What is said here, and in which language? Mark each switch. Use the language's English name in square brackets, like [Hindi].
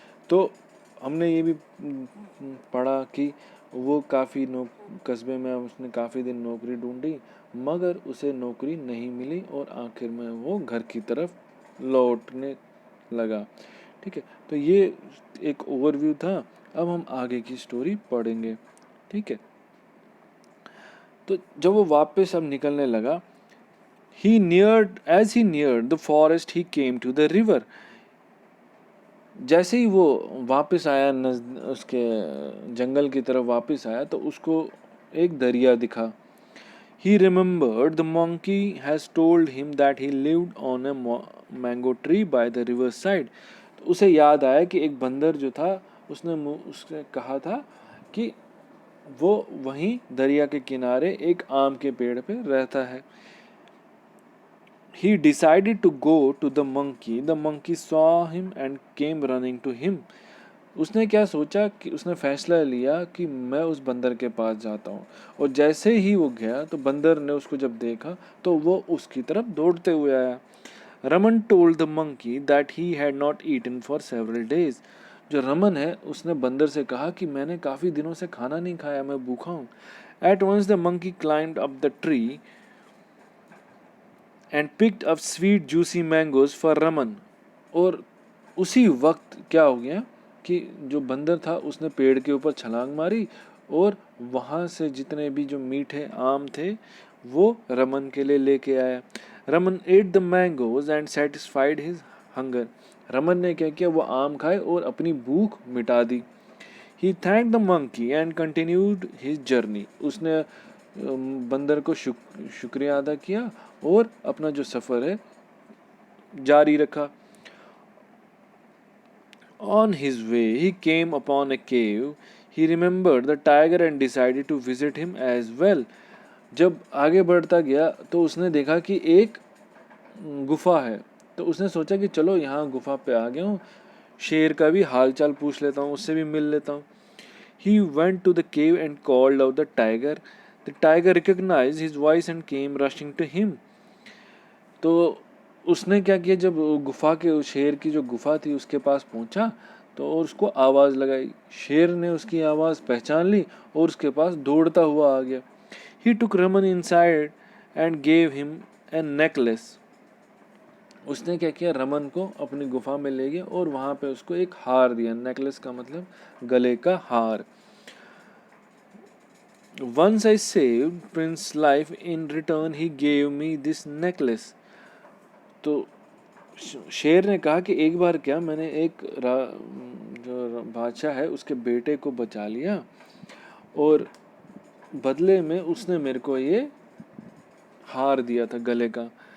[Hindi] तो हमने ये भी पढ़ा कि वो कस्बे में उसने काफ़ी दिन नौकरी ढूंढी, मगर उसे नौकरी नहीं मिली और आखिर में वो घर की तरफ लौटने लगा। ठीक है, तो ये एक ओवरव्यू था। अब हम आगे की स्टोरी पढ़ेंगे। ठीक है, तो जब वो वापस अब निकलने लगा, [English] as he neared the forest he came to the river। [Hindi] जैसे ही वो वापस आया, उसके जंगल की तरफ वापस आया तो उसको एक दरिया दिखा। [English] He remembered the monkey has told him that he lived on a mango tree by the river side। [Hindi] तो उसे याद आया कि एक बंदर जो था उसने कहा था कि वो वहीं दरिया के किनारे एक आम के पेड़ पे रहता है। [English] He decided to go to the monkey. The monkey saw him and came running to him। [Hindi] उसने क्या सोचा कि उसने फैसला लिया कि मैं उस बंदर के पास जाता हूँ, और जैसे ही वो गया तो बंदर ने उसको जब देखा तो वो उसकी तरफ दौड़ते हुए आया। [English] Raman told the monkey that he had not eaten for several days. [Hindi] जो रमन है उसने बंदर से कहा कि मैंने काफ़ी दिनों से खाना नहीं खाया, मैं भूखा हूँ। [English] At once the monkey climbed up the tree and picked up sweet juicy mangoes for Raman. [Hindi] और उसी वक्त क्या हो गया कि जो बंदर था उसने पेड़ के ऊपर छलांग मारी और वहाँ से जितने भी जो मीठे आम थे वो रमन के लिए लेके आया। [English] Raman ate the mangoes and satisfied his hunger. [Hindi] Raman ने क्या किया, वो आम खाए और अपनी भूख मिटा दी। [English] He thank the monkey and continued his journey. [Hindi] उसने बंदर को शुक्रिया अदा किया और अपना जो सफ़र है जारी रखा। [English] On his way, he came upon a cave. He remembered the tiger and decided to visit him as well। [Hindi] जब आगे बढ़ता गया तो उसने देखा कि एक गुफा है, तो उसने सोचा कि चलो यहाँ गुफा पे आ गया हूँ, शेर का भी हाल चाल पूछ लेता हूँ, उससे भी मिल लेता हूँ। [English] He went to the cave and called out the tiger। The tiger recognized his voice and came rushing to him। [Hindi] तो उसने क्या किया, जब गुफा के शेर की जो गुफा थी उसके पास पहुंचा तो और उसको आवाज़ लगाई। शेर ने उसकी आवाज़ पहचान ली और उसके पास दौड़ता हुआ आ गया। [English] He took Raman inside and gave him a necklace. [Hindi] उसने क्या किया, रमन को अपनी गुफा में ले गया और वहाँ पे उसको एक हार दिया। नेकलेस का मतलब गले का हार। [English] Once I saved Prince's life, in return he gave me this necklace। [Hindi] तो शेर ने कहा कि एक बार क्या, मैंने जो बादशाह है उसके बेटे को बचा लिया और बदले में उसने मेरे को ये हार दिया था गले का।